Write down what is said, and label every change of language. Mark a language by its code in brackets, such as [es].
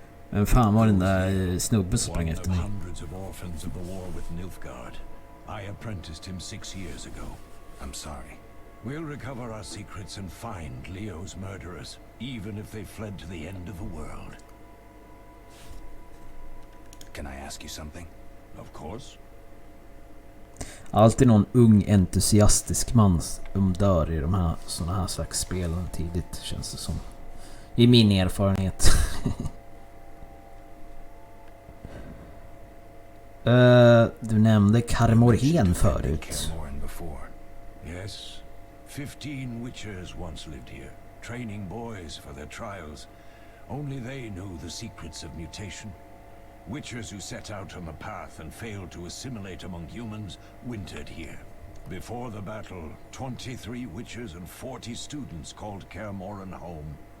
[sv] Vem fan var den där snubben som sprang [en] One [sv] efter [en] of [sv] mig? [en] hundreds of orphans of the war with Nilfgaard. I apprenticed him 6 years ago. I'm sorry. We'll recover our secrets and find Leo's murderers, even if they fled to the end of the world. Can I ask you something? Of course. [sv] Alltid någon ung entusiastisk man som dör i de här såna här slags spel tidigt, känns det som. I min erfarenhet. Du nämnde Kaer Morhen förut. [en] Kaer Morhen before. Yes. 15 witchers once lived here, training boys for their trials. Only they knew the secrets of mutation. Witchers who set out on the path and failed to assimilate among humans wintered here. Before the battle, 23 witchers and 40 students called Kaer Morhen home.